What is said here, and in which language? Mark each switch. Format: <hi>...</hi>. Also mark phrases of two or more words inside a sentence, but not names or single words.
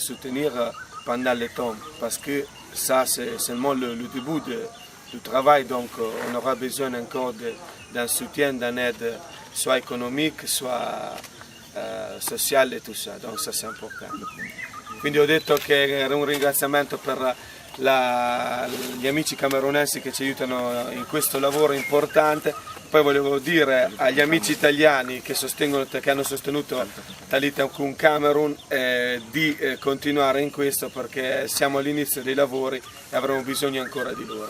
<fr>soutenir pendant le temps, parce que ça c'est seulement le début du travail, donc on aura besoin encore d'un soutien, d'une aide, soit économique, soit sociale et tout ça, donc ça c'est important.</fr> <it>Quindi ho detto che era un ringraziamento per gli amici camerunensi che ci aiutano in questo lavoro importante. Poi volevo dire agli amici italiani che hanno sostenuto Talitacom Cameroun di continuare in questo, perché siamo all'inizio dei lavori e avremo bisogno ancora di loro.</it>